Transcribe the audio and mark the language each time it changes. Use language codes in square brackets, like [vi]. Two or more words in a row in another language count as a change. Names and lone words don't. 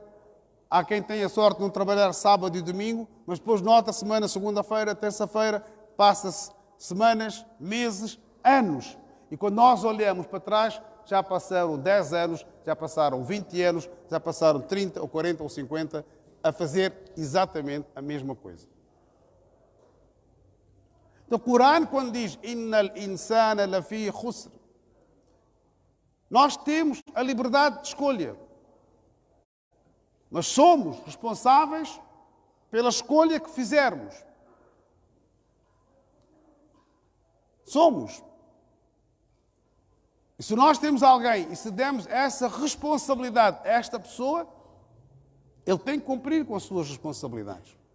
[pt] Há quem tenha a sorte de não trabalhar sábado e domingo, mas depois nota a semana, segunda-feira, terça-feira, passa-se semanas, meses, anos. E quando nós olhamos para trás, já passaram 10 anos, já passaram 20 anos, já passaram 30 ou 40 ou 50 a fazer exatamente a mesma coisa. Então, o Corão, quando diz [ar] إن الإنسان لفي خسر, [pt] nós temos a liberdade de escolha. Mas somos responsáveis pela escolha que fizermos. Somos. E se nós temos alguém e se demos essa responsabilidade a esta pessoa, ele tem que cumprir com as suas responsabilidades.